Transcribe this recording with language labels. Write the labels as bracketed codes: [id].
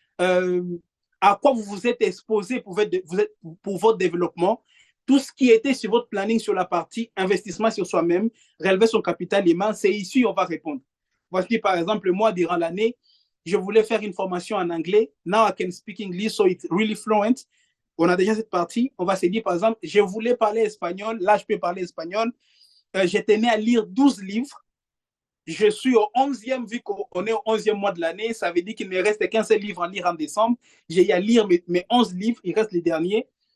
[fr] À quoi vous vous êtes exposé pour votre développement? Tout ce qui était sur votre planning sur la partie investissement sur soi-même, relever son capital humain, c'est ici on va répondre. Voici par exemple, moi, durant l'année, je voulais faire une formation en anglais. [en] Now I can speak English, so it's really fluent. [fr] On a déjà cette partie. On va se dire, par exemple, je voulais parler espagnol. Là, je peux parler espagnol. J'ai tenu à lire 12 livres. Je suis au 11e, vu qu'on est au 11e mois de l'année. Ça veut dire qu'il ne reste qu'un seul livre à lire en décembre. J'ai à lire mes 11 livres. Il reste les derniers.